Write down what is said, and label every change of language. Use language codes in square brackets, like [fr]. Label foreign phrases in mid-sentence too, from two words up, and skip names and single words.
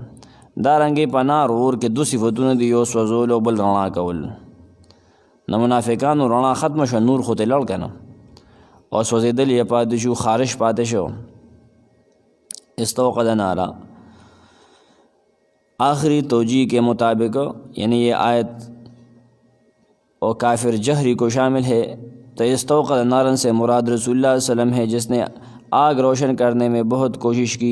[ps] دارنګې په نار اور کې دو صفتونه دي، یو سوځول او بل رڼا کول. نه منافقانو رڼا ختمه شوه، نور خو ته لاړ که نه، او سوځېدل یې پاتې شو، خارش پاتې شو. [ar] استوقد نارا [ur] آخری توجیہ کے مطابق یعنی یہ آیت اور کافر جہری کو شامل ہے. تو [ar] استوقد نارن [ur] سے مراد رسول اللہ [ar] صلی اللہ علیہ وسلم [ur] ہے جس نے آگ روشن کرنے میں بہت کوشش کی.